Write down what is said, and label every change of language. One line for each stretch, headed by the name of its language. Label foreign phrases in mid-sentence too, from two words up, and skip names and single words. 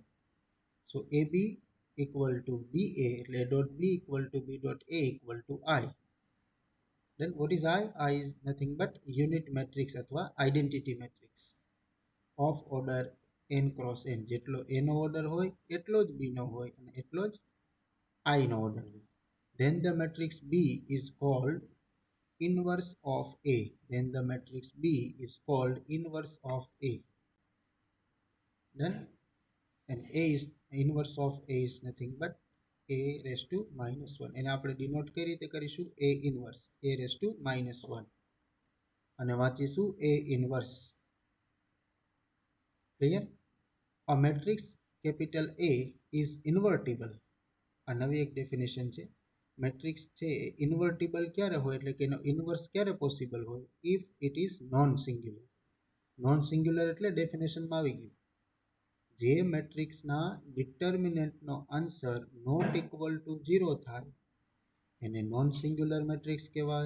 English: So AB equal to BA એટલે dot B equal to B dot A equal to I. Then what is I? I is nothing but unit matrix અથવા identity matrix of order n cross n.
Gujarati: જેટલો A નો ઓર્ડર હોય એટલો જ B નો હોય અને એટલો જ I નો ઓર્ડર હોય.
English: Then the matrix B is called inverse of A. Then the matrix B is called inverse of A. Then and A is inverse of A is nothing but A raised to -1.
Gujarati: એને આપણે ડિનોટ કઈ રીતે કરીશું?
English: A inverse. A raised to -1
Gujarati: અને વાંચીશું
English: A inverse. ક્લિયર? A matrix capital A is invertible.
Gujarati: આ નવી એક ડેફિનેશન છે. મેટ્રિક્સ છે ઇન્વર્ટિબલ ક્યારે હોય? એટલે કે એનો ઇન્વર્સ ક્યારે પોસિબલ હોય?
English: if it is non singular. non singular
Gujarati: એટલે ડેફિનેશનમાં આવી ગયું, જે મેટ્રિક્સના ડિટર્મિનન્ટનો આન્સર
English: not equal to 0
Gujarati: થાય એને
English: non singular matrix
Gujarati: કહેવાય.